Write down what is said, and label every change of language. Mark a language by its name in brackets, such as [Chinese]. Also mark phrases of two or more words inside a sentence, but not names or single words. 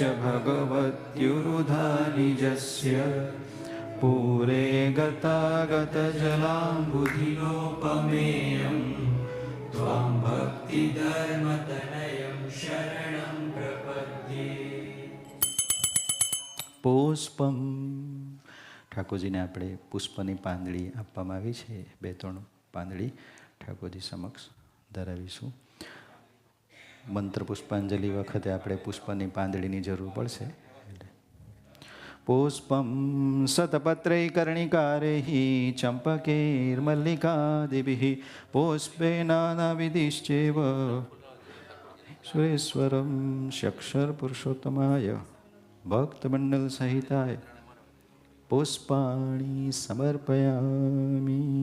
[Sanskrit] भगवत्युरुधानिजस्य पूरे गतागतजलाम्बुधिनोपमेयं त्वां भक्तिधर्मतनयं शरणं प्रपद्ये. પુષ્પમ. [Gujarati] ઠાકોરજીને આપણે પુષ્પની પાંદડી આપવામાં આવી છે. 2-3 પાંદડી ઠાકોરજી સમક્ષ ધરાવીશું. મંત્ર પુષ્પાંજલિ વખતે આપણે પુષ્પની પાંદડીની જરૂર પડશે. [Sanskrit] પુષ્પમ સતપત્રૈકર્ણિકારૈઃ ચંપકૈર્મલ્લિકાદિભિઃ પુષ્પેનાનાવિધિશ્ચૈવ સુરેશ્વરમ શક્ષર પુરુષોત્તમાય ભક્તમંડલ સહિતાય પુષ્પાણિ સમર્પયામિ.